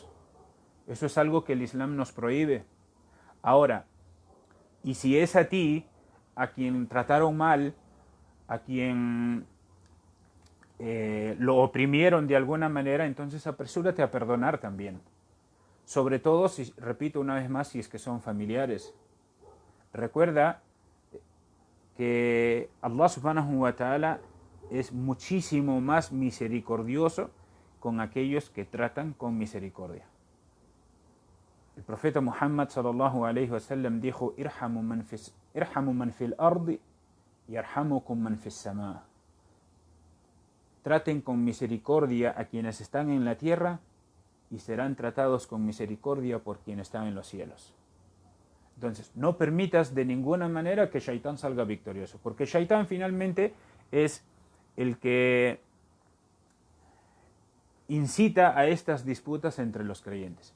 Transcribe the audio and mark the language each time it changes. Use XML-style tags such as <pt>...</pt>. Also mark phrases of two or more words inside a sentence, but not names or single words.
<es>Eso es algo que el Islam nos prohíbe. Ahora, y si es a ti, a quien trataron mal, a quien lo oprimieron de alguna manera, entonces apresúrate a perdonar también. Sobre todo, repito una vez más, si es que son familiares. Recuerda que</es> <ar>الله سبحانه وتعالى</ar> <es>es muchísimo más misericordioso con aquellos que tratan con misericordia. El profeta Muhammad</es> <ar>صلى الله عليه وسلم dijo: ارحموا من في الأرض يرحمكم من في السماء.</ar> <es>Traten con misericordia a quienes están en la tierra y serán tratados con misericordia por quienes están en los cielos. Entonces, no permitas de ninguna manera que Shaitán salga victorioso, porque Shaitán finalmente es el que incita a estas disputas entre los creyentes.</es>